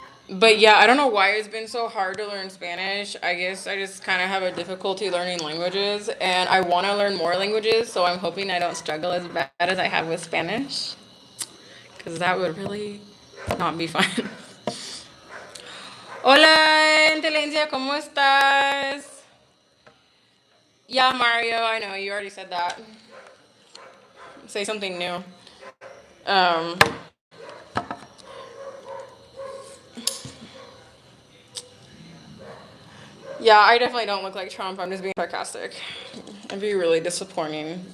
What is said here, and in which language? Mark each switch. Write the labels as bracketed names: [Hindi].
[English] But yeah, I don't know why it's been so hard to learn Spanish. I guess I just kind of have a difficulty learning languages, and I want to learn more languages, so I'm hoping I don't struggle as bad as I have with Spanish, because that would really not be fun. [Spanish] Hola, Inteligencia, ¿cómo estás? [English] Yeah, Mario, I know, you already said that. Say something new. Yeah, I definitely don't look like Trump. I'm just being sarcastic. It'd be really disappointing.